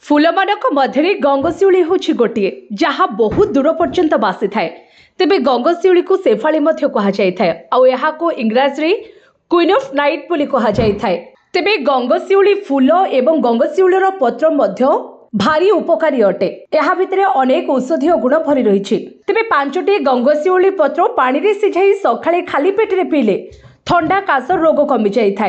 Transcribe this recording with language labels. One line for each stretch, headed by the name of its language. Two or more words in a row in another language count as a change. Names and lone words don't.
Odia: ଫୁଲମାନକ ମଧ୍ୟ ଗଙ୍ଗଶିଉଳି ହୋଛି ଗୋଟିଏ ଯହାଁ ବହୁତ ଦୂର ପର୍ଯ୍ୟନ୍ତ ବାସି ଥାଏ। ତେବେ ଗଙ୍ଗଶିଉଳି କୋ ଶେଫାଳି ମଧ୍ୟ କହା ଯାଇଥାଏ ଆଉ ଏହାକୋ ଇଂରାଜୀ
English: Queen of Night
Odia: ବୋଲି କହା ଯାଇଥାଏ। ତେବେ ଗଙ୍ଗଶିଉଳି ଫୁଲ ଏବଂ ଗଙ୍ଗଶିଉଳିର ପତ୍ର ମଧ୍ୟ ଭାରି ଉପକାରୀ ଅଟେ। ଏହା ଭିତରେ ଅନେକ ଔଷଧୀୟ ଗୁଣ ଭରି ରହିଛି। ତେବେ 5ଟି ଗଙ୍ଗଶିଉଳି ପତ୍ର ପାଣି ରେ ସିଝାଇ ସକାଳେ ଖାଲି ପେଟରେ ପିଲେ ଥଣ୍ଡା କାଶ ରୋଗ କମି ଯାଇଥାଏ।